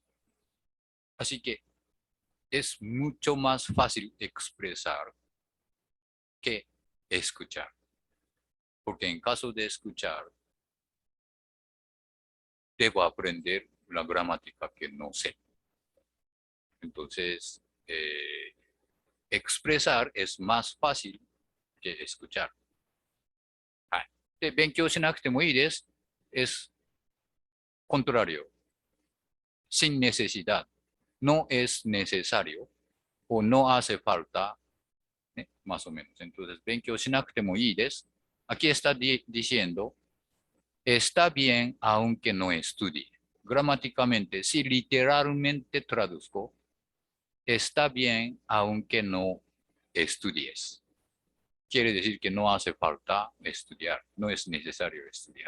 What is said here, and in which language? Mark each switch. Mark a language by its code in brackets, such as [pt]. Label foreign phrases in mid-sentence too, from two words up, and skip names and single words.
[es] Así que es mucho más fácil expresar que escuchar. Porque en caso de escuchar, debo aprender la gramática que no sé. Entonces, expresar es más fácil que escuchar. [ja] はい。で、勉強しなくてもいいです。 [es] es contrario. Sin necesidad. No es necesario o no hace falta, ¿eh? Más o menos. Entonces, [ja] 勉強しなくてもいいです。 [es] Aquí está diciendo, está bien aunque no estudie. Gramáticamente, si literalmente traduzco, está bien aunque no estudies. Quiere decir que no hace falta estudiar, no es necesario estudiar.